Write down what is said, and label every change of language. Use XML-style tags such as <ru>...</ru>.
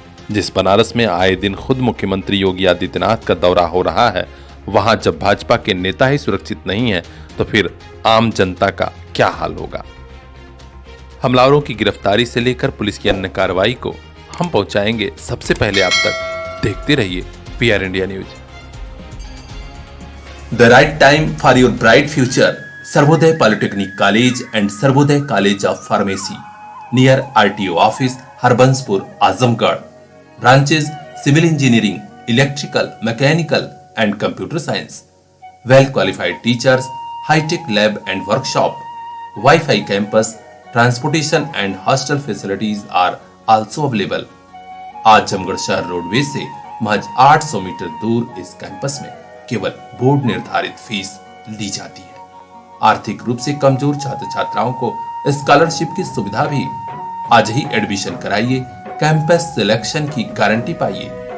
<hi>जिस बनारस में आए दिन खुद मुख्यमंत्री योगी आदित्यनाथ का दौरा हो रहा है, वहां जब भाजपा के नेता ही सुरक्षित नहीं है तो फिर आम जनता का क्या हाल होगा। हमलावरों की गिरफ्तारी से लेकर पुलिस की अन्य कार्रवाई को हम पहुंचाएंगे सबसे पहले आप तक। देखते रहिए PR India news.</hi> <en>The right time for your bright future. Sarvodaya Polytechnic College and Sarvodaya College of Pharmacy near RTO office, Harbanspur, Azamgarh. Branches Civil Engineering, Electrical, Mechanical and Computer Science. Well qualified teachers, high-tech lab and workshop, Wi-Fi campus, transportation and hostel facilities are also available.</en> <hi>Azamgarh शहर roadways से महज 800 metre दूर इस campus में केवल board निर्धारित fees ली जाती है। आर्थिक रूप से कमजोर छात्र छात्राओं को स्कॉलरशिप की सुविधा भी। आज ही एडमिशन कराइए, कैंपस सिलेक्शन की गारंटी पाइए।</hi>